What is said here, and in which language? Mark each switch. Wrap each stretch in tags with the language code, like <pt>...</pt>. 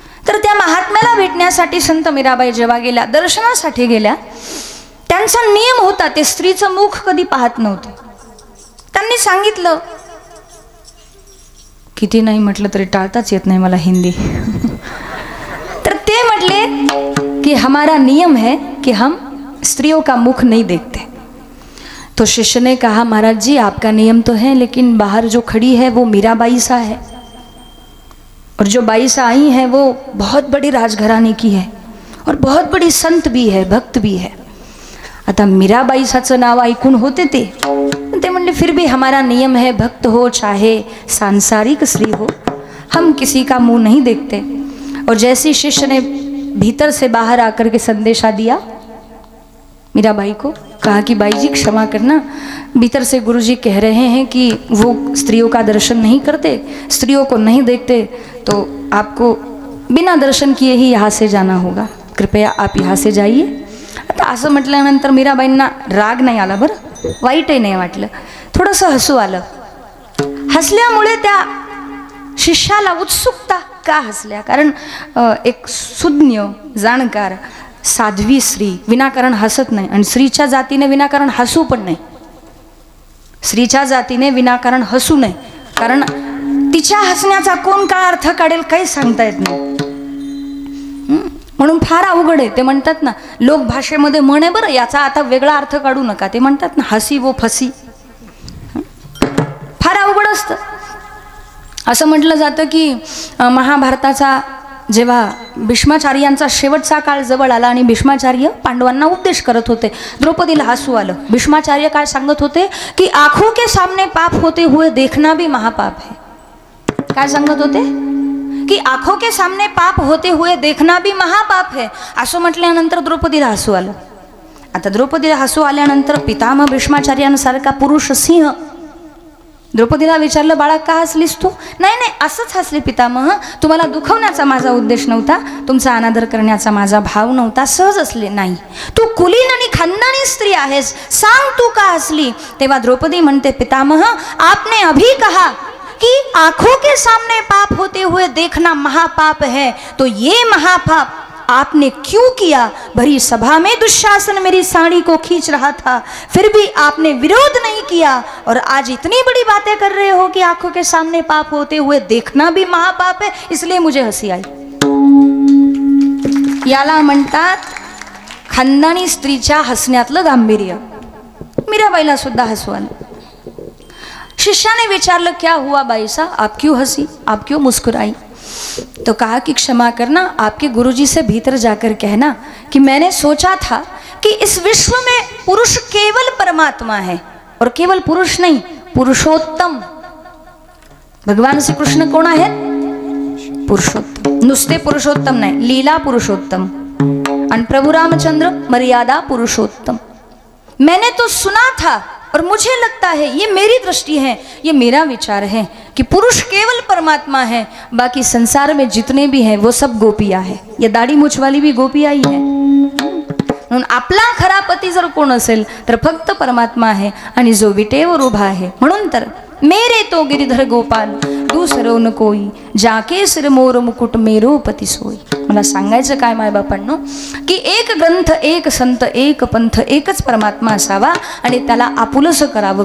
<mr>तर त्या महात्म्याला भेटण्यासाठी संत मीराबाई जेव्हा गेल्या, दर्शनासाठी गेल्या, त्यांचा नियम होता ते स्त्रीचं मुख कधी पाहत नव्हते. त्यांनी सांगितलं, किती नाही म्हटलं तरी टाळताच येत नाही मला हिंदी. तर ते म्हटले</mr> <hi>कि हमारा नियम है कि हम स्त्रियों का मुख नहीं देखते. तो शिष्य ने कहा, महाराज जी आपका नियम तो है, लेकिन बाहर जो खड़ी है वो मीराबाई सा है, और जो बाई सा आई है वो बहुत बड़ी राजघराणे की है और बहुत बड़ी संत भी है, भक्त भी है.</hi> <mr>आता मीराबाई साचं नाव ऐकून होते ते म्हणले,</mr> <hi>फिर भी हमारा नियम है, भक्त हो चाहे सांसारिक स्त्री हो, हम किसी का मुंह नहीं देखते. और जैसी शिष्य ने भीतर से बाहर आकर के संदेशा दिया मीराबाई को, कहा कि बाई जी क्षमा करना, भीतर से गुरुजी कह रहे हैं कि वो स्त्रियों का दर्शन नहीं करते, स्त्रियों को नहीं देखते, तो आपको बिना दर्शन किए ही यहाँ से जाना होगा, कृपया आप यहाँ से जाइए.</hi> <mr>आता असं म्हटल्यानंतर मीराबाईंना राग नाही आला, बरं वाईटही नाही वाटलं, थोडंसं हसू आलं. हसल्यामुळे त्या शिष्याला उत्सुकता, का हसल्या, कारण एक सुज्ञ जाणकार साध्वी स्त्री विनाकारण हसत नाही, आणि स्त्रीच्या जातीने विनाकारण हसू पण नाही. स्त्रीच्या जातीने विनाकारण हसू नये, कारण तिच्या हसण्याचा कोण काय अर्थ काढेल काही सांगता येत नाही. म्हणून फार अवघड आहे. ते म्हणतात ना, लोक भाषेमध्ये म्हणे, बरं याचा आता वेगळा अर्थ काढू नका, ते म्हणतात ना</mr> <hi>हसी वो फसी,</hi> <mr>फार अवघड असतं. असं म्हटलं जातं की महाभारताचा जेव्हा भीष्माचार्यांचा शेवटचा काळ जवळ आला आणि भीष्माचार्य पांडवांना उपदेश करत होते, द्रौपदीला हसू आलं. भीष्माचार्य काय सांगत होते की</mr> <hi>आंखों के सामने पाप होते हुए देखना भी महापाप है.</hi> <mr>काय सांगत होते की</mr> <hi>आंखों के सामने पाप होते हुए देखना भी महापाप है.</hi> <mr>असं म्हटल्यानंतर द्रौपदीला हसू आलं. आता द्रौपदीला हसू आल्यानंतर पितामह भीष्माचार्यांसारखा पुरुष सिंह द्रौपदीला विचारलं, बाळा का हसलीस तू? नाही नाही असंच हसले पितामह, तुम्हाला दुखवण्याचा माझा उद्देश नव्हता, तुमचा अनादर करण्याचा माझा भाव नव्हता, सहज असले. नाही, तू कुलीन आणि खानदानी स्त्री आहेस, सांग तू का हसली? तेव्हा द्रौपदी म्हणते,</mr> <hi>पितामह आपने अभी कहा कि आंखों के सामने पाप होते हुए देखना महापाप है, तो ये महापाप आपने क्यों किया? भरी सभा में दुशासन मेरी साड़ी को खींच रहा था, फिर भी आपने विरोध नहीं किया, और आज इतनी बड़ी बातें कर रहे हो कि आंखों के सामने पाप होते हुए देखना भी महापाप है, इसलिए मुझे हसी आई.</hi> <mr>याला म्हणतात खानदानी स्त्रीच्या हसण्यातलं गांभीर्य. मीराबाईला सुद्धा हसू आलं. शिष्याने विचारलं,</mr> <hi>क्या हुआ बाई सा, आप क्यों हंसी, आप क्यों मुस्कुराई? तो कहा कि क्षमा करना, आपके गुरुजी से भीतर जाकर कहना कि मैंने सोचा था कि इस विश्व में पुरुष केवल परमात्मा है, और केवल पुरुष नहीं, पुरुषोत्तम.</hi> <mr>भगवान श्री कृष्ण कोण आहेत? पुरुषोत्तम. नुसते पुरुषोत्तम नाही, लीला पुरुषोत्तम. आणि प्रभु रामचंद्र मर्यादा पुरुषोत्तम.</mr> <hi>मैंने तो सुना था, और मुझे लगता है, ये मेरी दृष्टि है, ये मेरा विचार है कि पुरुष केवल परमात्मा है, बाकी संसार में जितने भी हैं वो सब गोपियां हैं. ये दाढी मूछ वाली भी गोपिया ही है.</hi> <mr>म्हणून आपला खरा पती जर कोण असेल तर फक्त परमात्मा आहे, आणि जो विटेवर उभा आहे. म्हणून तर</mr> <hi>मेरे तो गिरिधर गोपाल दूसरो न कोई, जाके सिर मोर मुकुट मेरो पती सोई.</hi> <mr>मला सांगायचं काय माय बापांनो, की एक ग्रंथ, एक संत, एक पंथ, एकच परमात्मा असावा, आणि त्याला आपुलसं करावं.</mr>